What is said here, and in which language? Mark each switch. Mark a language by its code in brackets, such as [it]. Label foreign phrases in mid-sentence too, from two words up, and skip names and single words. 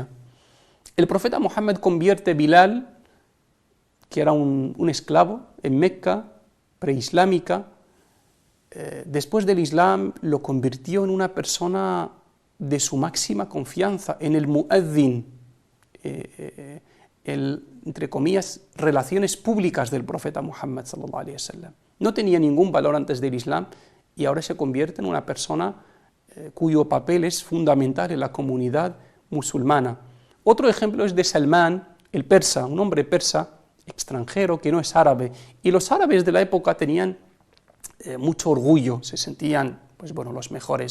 [es] El profeta Muhammad convierte a Bilal, que era un esclavo en Mecca, preislámica. Después del Islam lo convirtió en una persona de su máxima confianza, en el muezzin, entre comillas, relaciones públicas del profeta Muhammad [ar] صلى الله عليه وسلم. [es] No tenía ningún valor antes del Islam y ahora se convierte en una persona cuyo papel es fundamental en la comunidad musulmana. Otro ejemplo es de Salmán, el persa, un hombre persa extranjero que no es árabe. Y los árabes de la época tenían mucho orgullo, se sentían los mejores.